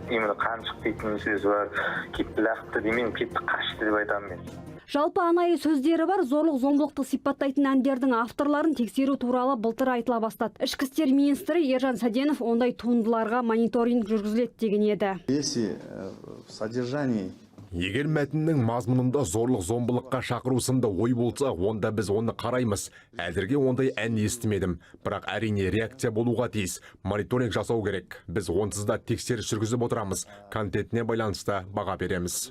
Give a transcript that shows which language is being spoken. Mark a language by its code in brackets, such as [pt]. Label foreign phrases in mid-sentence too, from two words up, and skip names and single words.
[kk] Именно Қаншық дейтін сөз бар, кетті лақты демеймін, кетті қашты деп айтамын мен. Жалпы анайы сөздері бар зорлық-зомбылықты сипаттайтын әндердің авторларын тексеру туралы былтыр айтыла бастады. Ішкі істер министрі Ержан Саденов ондай туындыларға мониторинг жүргізіледі деген еді. [ru] Если в содержании [kk] Егер мәтіннің мазмұнында зорлық-зомбылыққа шақыру сынды ой болса, онда біз оны қараймыз. Әзірге ондай ән естімедім, бірақ әрине реакция болуға тиіс. Мониторинг жасау керек. Біз онсыз да тексеріс жүргізіп отырамыз. Контентіне байланысты баға береміз.